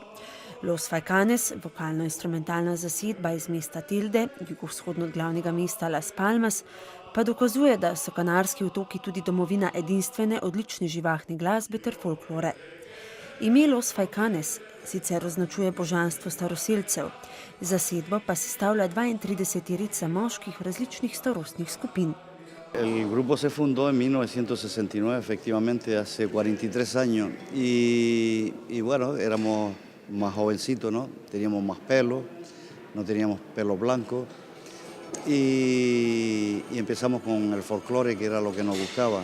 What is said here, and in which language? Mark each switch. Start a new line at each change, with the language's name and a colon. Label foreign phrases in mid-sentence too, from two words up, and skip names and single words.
Slovenian: Los Faicanes, vokalno-instrumentalna zasedba iz mesta Telde, jugovzhodno od glavnega mesta Las Palmas, pa dokazuje, da so Kanarski otoki tudi domovina edinstvene, odlične živahne glasbe ter folklore. Ime Los Faicanes sicer označuje božanstvo staroselcev, zasedbo pa sestavlja 32 moških različnih starostnih skupin.
Spanish: El grupo se fundó en 1969, efectivamente, hace 43 años, y bueno, éramos más jovencitos, ¿no? Teníamos más pelo, no teníamos pelo blanco, y empezamos con el folclore, que era lo que nos gustaba.